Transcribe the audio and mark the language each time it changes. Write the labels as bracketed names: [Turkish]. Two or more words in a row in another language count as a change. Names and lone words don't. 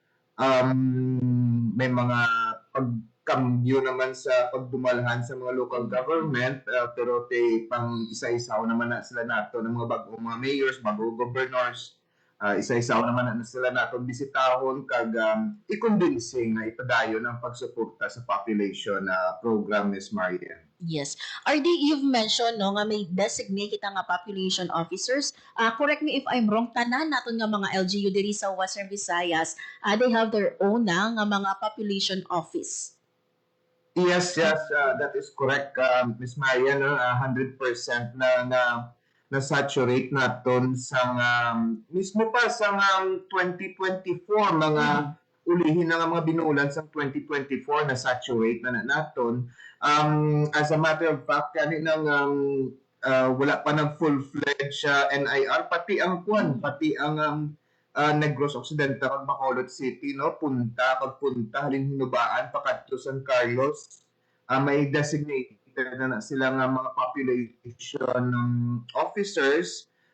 [Hiligaynon] May mga pagkambyo naman sa pagdumalahan sa mga [English] local government, [Hiligaynon] pero pang isa-isaw naman na sila nato ng mga bagong mga mayors, bagong governors, isa-isaw naman na sila nato bisitahon kag i-convincing na ipadayon ang pagsuporta sa [English] population program, [Hiligaynon] Ms. Marian. [English] Yes. RD, you've mentioned no [Hiligaynon] nga may [English] designate [Hiligaynon] kita nga [English] population officers. Correct me if I'm wrong, [Hiligaynon] tanan naton nga mga LGU diri sa Western Visayas, [English] they have their own [Hiligaynon] nga mga [English] population office. Yes, that is correct, Ms. Marian. [Hiligaynon] 100% na saturate naton sa mismo pa sa 2024 mga ulihin na nga mga binuulan sa 2024 na saturate na naton. [English] As a matter of fact, [Hiligaynon] kaninang wala pa ng full-fledged NIR, pati ang Negros Occidental kag Bacolod City, no, punta halin hinubaan pakadto San Carlos, may designated na sila nga mga [English] population officers.